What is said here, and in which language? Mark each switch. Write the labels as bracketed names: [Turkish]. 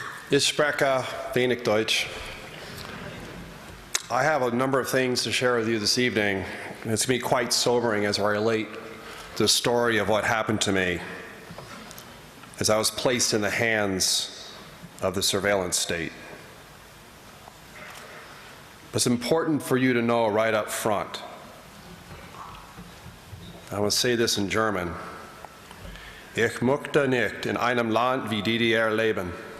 [German] Ich spreche wenig Deutsch. [English] I have a number of things to share with you this evening. It's going to be quite sobering as I relate to the story of what happened to me as I was placed in the hands of the surveillance state. It's important for you to know right up front. I will say this in German. [German] Ich möchte nicht in einem Land wie DDR leben.